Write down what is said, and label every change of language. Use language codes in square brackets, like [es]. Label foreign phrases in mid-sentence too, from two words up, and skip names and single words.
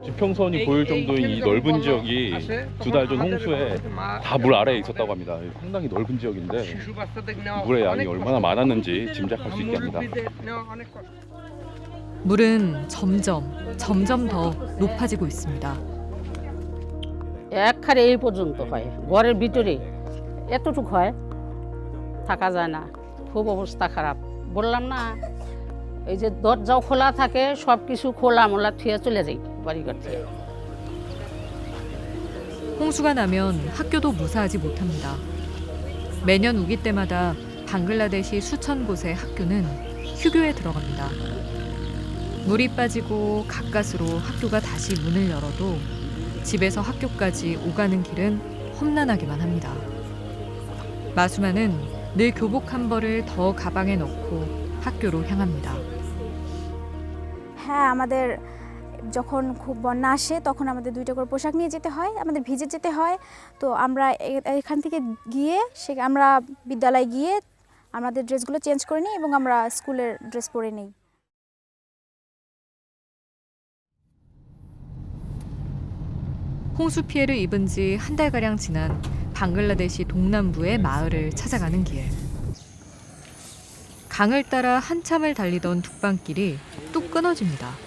[ko] 지평선이 보일 정도의 이 넓은 지역이 2달 전 홍수에 다 물 아래에 있었다고 합니다. 상당히 넓은 지역인데 물의 양이 얼마나 많았는지 짐작할 수 있게 합니다. 물은 점점 더 높아지고 있습니다. [bn] একখারে এই পর্যন্ত হয় ঘরের ভিতরে এতটুকু হয় থাকা যায় না খুব অবস্থা খারাপ বললাম না এই যে দরজাও খোলা থাকে সব কিছু খোলা মোলা থুয়ে চলে যাই বাড়ি করতে [ko] 홍수가 나면 학교도 무사하지 못합니다. 매년 우기 때마다 방글라데시 수천 곳의 학교는 휴교에 들어갑니다. 물이 빠지고 가까스로 학교가 다시 문을 열어도 집에서 학교까지 오가는 길은 험난하기만 합니다. 마수마는 늘 교복 한 벌을 더 가방에 넣고 학교로 향합니다. [bn] হ্যাঁ আমাদের যখন খুব বন্যা আসে তখন আমাদের 2টা করে পোশাক নিয়ে যেতে হয়, আমাদের ভিজে যেতে হয়। তো আমরা এখান থেকে গিয়ে আমরা বিদ্যালয়ে গিয়ে আমাদের ড্রেসগুলো চেঞ্জ করে নিই এবং আমরা স্কুলের ড্রেস পরে নিই। [ko] 홍수 피해를 입은 지 한 달가량 지난 방글라데시 동남부의 마을을 찾아가는 길. 강을 따라 한참을 달리던 뚝방길이 뚝 끊어집니다.